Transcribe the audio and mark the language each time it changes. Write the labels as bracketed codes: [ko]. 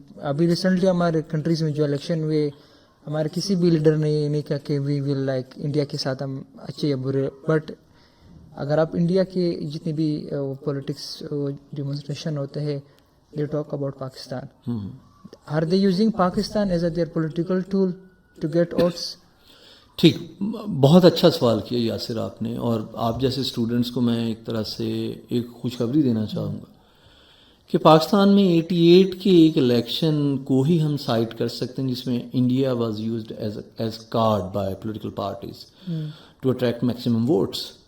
[ur] ابھی ریسنٹلی ہمارے کنٹریز میں جو الیکشن ہوئے, ہمارے کسی بھی لیڈر نے یہ نہیں کہا کہ [en] we will like [ur] انڈیا کے ساتھ ہم اچھے یا برے, بٹ اگر آپ انڈیا کے جتنے بھی پولیٹکس ڈیمونسٹریشن ہوتے ہیں [en] They talk about Pakistan. Are they using Pakistan as their political tool to get votes? [ur] ٹھیک, بہت اچھا سوال کیا یاسر آپ نے, اور آپ جیسے اسٹوڈنٹس کو میں ایک طرح سے ایک خوشخبری دینا چاہوں گا کہ پاکستان میں 88 کے ایک الیکشن کو ہی ہم سائٹ کر سکتے ہیں جس میں [en] India was used as card by political parties to attract maximum votes.